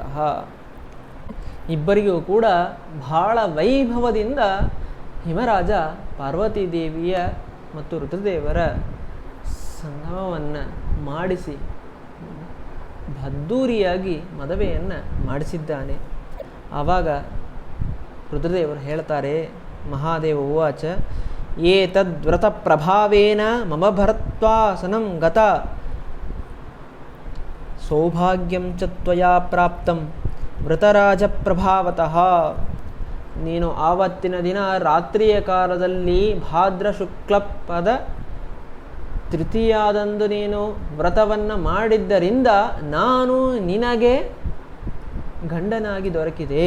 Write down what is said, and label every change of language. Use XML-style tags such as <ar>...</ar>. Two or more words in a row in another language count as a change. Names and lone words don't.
<kn>ಇಬ್ಬರಿಗೂ ಕೂಡ ಬಹಳ ವೈಭವದಿಂದ ಹಿಮರಾಜ ಪಾರ್ವತಿ ದೇವಿಯ ಮತ್ತು ರುದ್ರದೇವರ ಸಂಗಮವನ್ನು ಮಾಡಿಸಿ ಭದ್ದೂರಿಯಾಗಿ ಮದುವೆಯನ್ನು ಮಾಡಿಸಿದ್ದಾನೆ. ಆವಾಗ ರುದ್ರದೇವರು ಹೇಳ್ತಾರೆ,</kn> <sa>ಮಹಾದೇವ ಉವಾಚ ಏತದ್ವ್ರತ ಪ್ರಭಾವೇನ ಮಮ ಭರತ್ವಾಸನಂ ಗತ ಸೌಭಾಗ್ಯಂ ಚ ತ್ವಯಾ ಪ್ರಾಪ್ತಂ ವೃತರಾಜ ಪ್ರಭಾವತಃ.</sa> <kn>ನೀನು ಆವತ್ತಿನ ದಿನ ರಾತ್ರಿಯ ಕಾಲದಲ್ಲಿ ಭಾದ್ರ ಶುಕ್ಲಪದ ತೃತೀಯಾದಂದು ನೀನು ವ್ರತವನ್ನು ಮಾಡಿದ್ದರಿಂದ ನಾನು ನಿನಗೆ ಗಂಡನಾಗಿ ದೊರಕಿದೆ.</kn>